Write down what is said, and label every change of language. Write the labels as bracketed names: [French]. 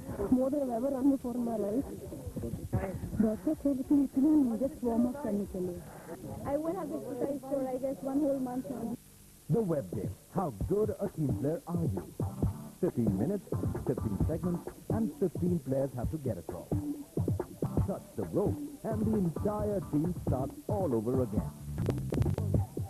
[English] More than I've ever run before in my life. [Hindi] Doctor थे लेकिन इतना नहीं, जस्ट वार्म अप करने के लिए। [English] I will have exercise for I guess 1 whole month now. The web game. How good a team player are you? 15 minutes, 15 segments, and 15 players have to get across. Touch the rope, and the entire team starts all over again.